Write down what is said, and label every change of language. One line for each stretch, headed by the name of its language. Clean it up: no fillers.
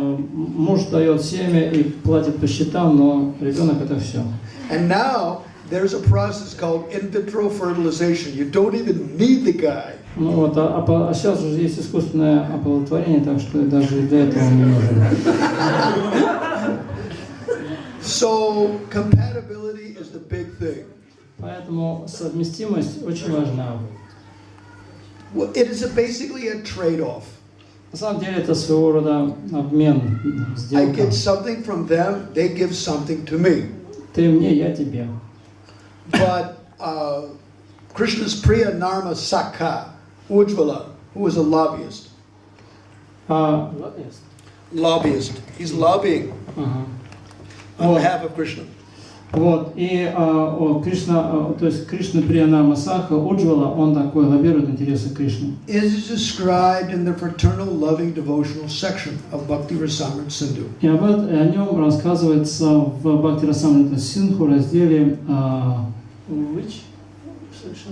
Russian: Муж дает семя и платит по счетам, но ребенок это все.
English: And now there's a process called in vitro fertilization. You don't even need the guy.
Russian: А сейчас уже есть искусственное оплодотворение, так что даже для этого не нужно.
English: So compatibility is the big thing.
Russian: Поэтому совместимость очень важна.
English: Well, it is basically a trade-off.
Russian: На самом деле это своего рода обмен,
English: I
Russian: сделка.
English: get something from them, they give something to me.
Russian: Ты мне, я тебе.
English: But Krishna's Priya Narma Sakha, Ujjvala, who was a lobbyist. Lobbyist. He's lobbying on behalf of Krishna.
Russian: Вот, и Кришна, то есть Кришна Приянама Саха Уджвала, он такой лоббирует интересы Кришны.
English: It is described in the fraternal loving devotional section of Bhakti Vишramбха Sindhu.
Russian: И о нем рассказывается в Бхакти Вишрамбха Синдху разделе
English: which section?